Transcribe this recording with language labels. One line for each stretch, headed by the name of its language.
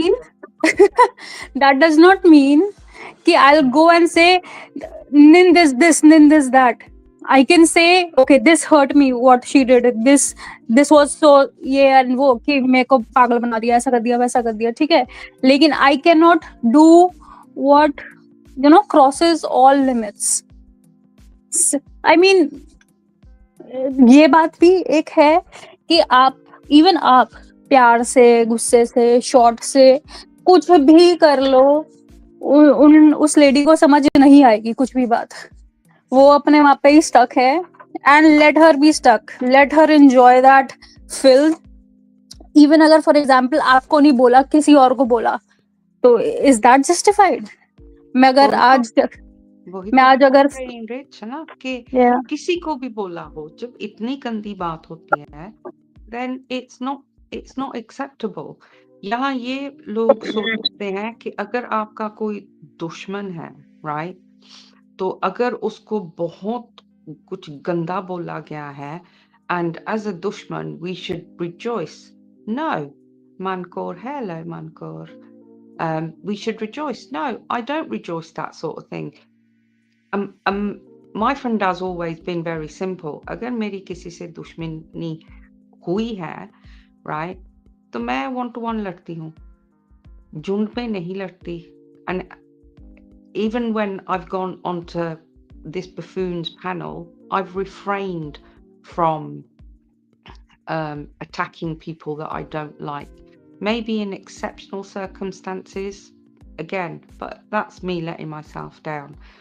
English: mean that does not mean कि I'll go and say nin this that. I can say okay, this hurt me what she did, this was so
Hindi: ये and वो कि मेरे को पागल बना दिया, ऐसा कर दिया वैसा कर दिया, ठीक है, लेकिन
English: I cannot do what crosses all limits.
Hindi: I mean ये बात भी एक है कि आप इवन आप प्यार से, गुस्से से, शॉर्ट से कुछ भी कर लो, उस लेडी को समझ नहीं आएगी कुछ भी बात, वो अपने वहां पे ही स्टक है,
English: and let her be stuck, let her enjoy that film,
Hindi: even अगर
English: for example
Hindi: आपको नहीं बोला किसी और को बोला, तो
English: Is that justified?
Hindi: मैं अगर आज मैं आज अगर रिच है ना कि
English: yeah.
Hindi: किसी को भी बोला हो, जब इतनी गंदी बात होती है,
English: then it's not acceptable.
Hindi: यहाँ ये लोग सोचते हैं कि अगर आपका कोई दुश्मन है, right? तो अगर उसको बहुत कुछ गंदा बोला गया है,
English: and as a
Hindi: दुश्मन we should rejoice.
English: No, Mankor, hello Mankor. We should rejoice. No, I don't rejoice that sort of thing. My friend has always been very simple.
Hindi: अगर मेरी किसी से दुश्मनी हुई है, right? तो मैं
English: one to one
Hindi: लड़ती हूँ, झुंड में नहीं लड़ती.
English: And even when I've gone onto this buffoon's panel, I've refrained from attacking people that I don't like. Maybe in exceptional circumstances, again, but that's me letting myself down.